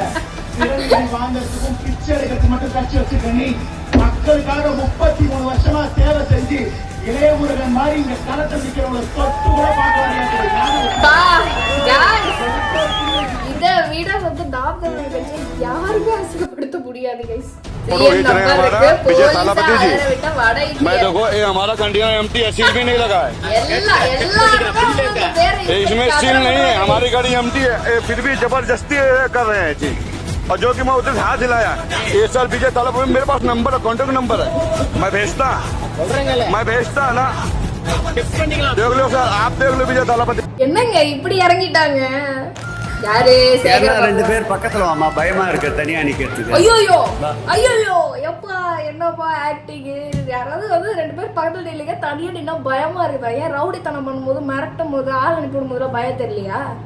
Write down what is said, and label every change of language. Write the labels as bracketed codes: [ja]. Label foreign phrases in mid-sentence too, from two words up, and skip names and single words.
[ta] வாங்கறதுக்கும் பிச்சை எடுக்கிறதுக்கு மட்டும் கட்சி வச்சிருக்க நீ மக்களுக்காக 33 வருஷமா சேவை செஞ்சு இளையமுருகன் மாதிரி இங்க களத்தை நிக்கிறவங்க தொட்டு கூட இதை விட வந்து நாம் தமிழர் கட்சி யாருமே அசிங்கப்படுத்த முடியாது கைஸ். [hi] मैं देखो ये हमारा कंटेनर एम्प्टी है, सील भी नहीं लगा है, इसमें सील नहीं है, हमारी गाड़ी एम्प्टी है, फिर भी जबरदस्ती कर रहे हैं जी। और जो कि मैं उधर से हाथ हिलाया, ये साल विजय तालाब में मेरे पास नंबर है, कॉन्टेक्ट नंबर है, मैं भेजता ना, देख लो सर, आप देख लो विजय तालाब। [ta] என்னங்க இப்படி இறங்கிட்டாங்க? யாரு? ரெண்டு பேர் பக்கத்துல வாமா, பயமா இருக்கு தனியா நிக்கிறதுக்கு. ஐயோ ஐயோ எப்பா என்னப்பா ஆக்டிங். யாராவது வந்து 2 பேர் பக்கத்துல நில்லுங்க, தனியா நின்னா பயமா இருக்குதா? ஏன் ரவுடித்தனம் பண்ணும்போது மிரட்டும் போது ஆள் அனுப்பிடும் போதுல பயம் தெரியலையா?